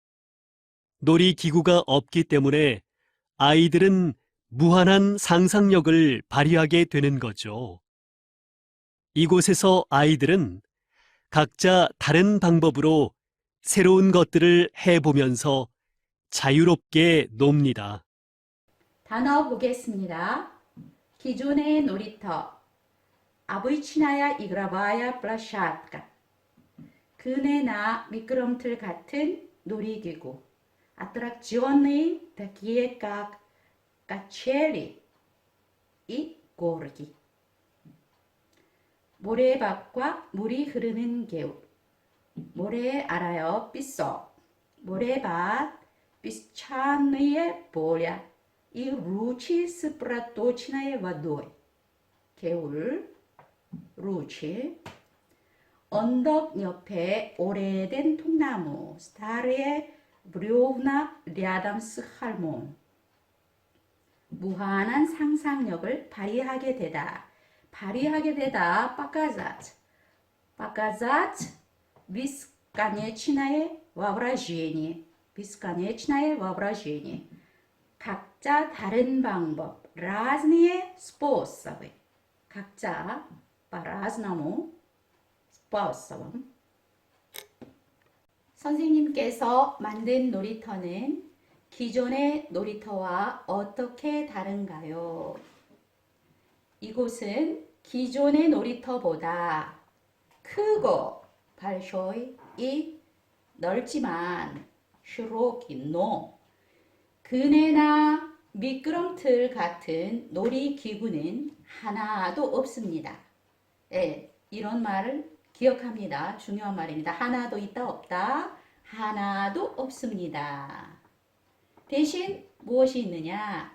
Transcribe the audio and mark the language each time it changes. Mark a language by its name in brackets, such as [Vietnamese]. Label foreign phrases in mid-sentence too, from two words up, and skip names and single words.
[Korean] 놀이기구가 없기 때문에 아이들은 무한한 상상력을 발휘하게 되는 거죠. 이곳에서 아이들은 각자 다른 방법으로 새로운 것들을 해보면서 자유롭게 놉니다. 단어 보겠습니다. 기존의 놀이터 [Russian] Обычная игровая площадка. [Korean] 그네나 미끄럼틀 같은 놀이기구. [Russian] Аттракционы, такие как качели и горки. [Korean] 모래밭과 물이 흐르는 개울. 모래 알아요? 삐쏘. 모래밭, [Russian] песчаные поля и ручьи с проточной водой. [Korean] 개울, 루치. 언덕 옆에 오래된 통나무, [Russian] старые бревна рядом с холмом. [Korean] 무한한 상상력을 발휘하게 되다. 발휘하게 되다. [Russian] показать. показать бесконечное воображение. бесконечное воображение. [Korean] 각자 다른 방법. [Russian] разные способы. [Korean] 각자 [Russian] по-разному способом. [Korean] 선생님께서 만든 놀이터는 기존의 놀이터와 어떻게 다른가요? 이곳은 기존의 놀이터보다 크고 большой 이 넓지만 [Russian] широкий но [Korean] 그네나 미끄럼틀 같은 놀이기구는 하나도 없습니다. 네, 이런 말을 기억합니다. 중요한 말입니다. 하나도 있다 없다. 하나도 없습니다. 대신 무엇이 있느냐?